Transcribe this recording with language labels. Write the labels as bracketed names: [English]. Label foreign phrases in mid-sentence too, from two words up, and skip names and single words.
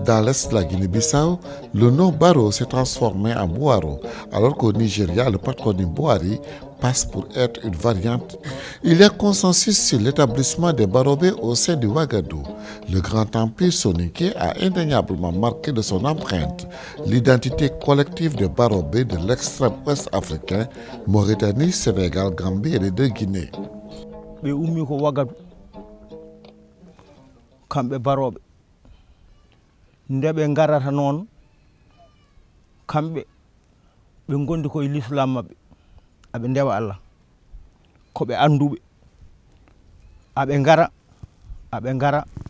[French] Dans l'est de la Guinée-Bissau, le nom Baro s'est transformé en Boaro, alors qu'au Nigeria, le patronyme Boari passe pour être une variante. Il y a consensus sur l'établissement des Barobé au sein du Ouagadougou. Le grand empire soninké a indéniablement marqué de son empreinte l'identité collective des Barobé de l'extrême ouest africain, Mauritanie, Sénégal, Gambie et les deux Guinées. [Fula] Nde ɓe garata noon kamɓe ɓe gondi koye l'islam maɓɓe aɓe ndewa Allah koɓe anduɓe aɓe ngara